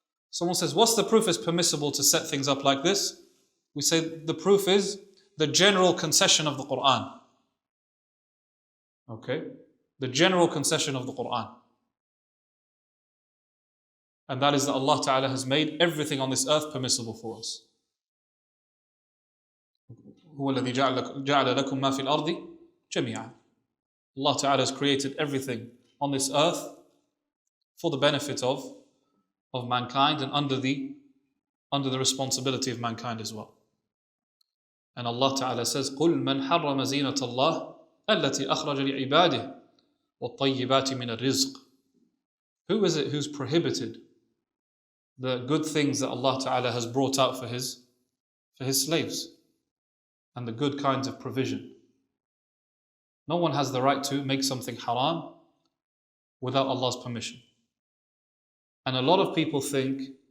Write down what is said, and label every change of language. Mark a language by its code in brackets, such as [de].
[en] Someone says, what's the proof it's permissible to set things up like this? We say the proof is the general concession of the Quran. Okay? The general concession of the Quran. And that is that Allah Ta'ala has made everything on this earth permissible for us. [ar] هو الذي جعل لكم ما في الأرض جميعا. [en] Allah Ta'ala has created everything on this earth for the benefit of mankind and under the responsibility of mankind as well. And Allah Ta'ala says, [ar] قُلْ مَنْ حَرَّمَ زِينَةَ اللَّهِ الَّتِي أَخْرَجَ لِعِبَادِهِ وَالطَّيِّبَاتِ مِنَ الرِّزْقِ. [en] Who is it who's prohibited the good things that Allah Ta'ala has brought out for His slaves and the good kinds of provision? No one has the right to make something haram without Allah's permission. And a lot of people think